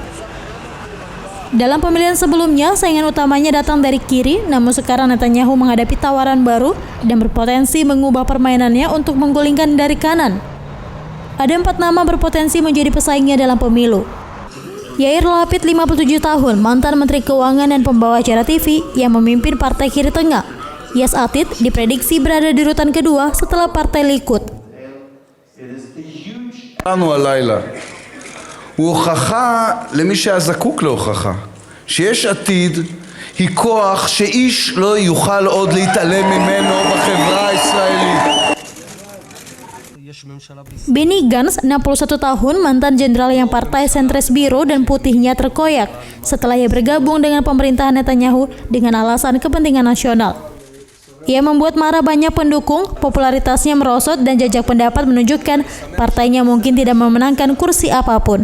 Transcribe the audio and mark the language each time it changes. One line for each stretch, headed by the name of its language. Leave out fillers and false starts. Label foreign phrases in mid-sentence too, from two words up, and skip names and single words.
Indonesian: Dalam pemilihan sebelumnya, saingan utamanya datang dari kiri, namun sekarang Netanyahu menghadapi tawaran baru dan berpotensi mengubah permainannya untuk menggulingkan dari kanan. Ada 4 nama berpotensi menjadi pesaingnya dalam pemilu. Yair Lapid, 57 tahun, mantan Menteri Keuangan dan pembawa acara TV yang memimpin Partai Kiri Tengah. Yesh Atid diprediksi berada di urutan kedua setelah Partai Likud.
Hebrew: הוא הוכחה למי שהיה זקוק להוכחה שיש עתיד היא כוח שאיש לא יוכל עוד להתעלם ממנו בחברה הישראלית.
Indonesian: Benny Gantz, 61 tahun, mantan jenderal yang partai sentris biru dan putihnya terkoyak setelah ia bergabung dengan pemerintahan Netanyahu dengan alasan kepentingan nasional. Ia membuat marah banyak pendukung, popularitasnya merosot dan jajak pendapat menunjukkan partainya mungkin tidak memenangkan kursi apapun.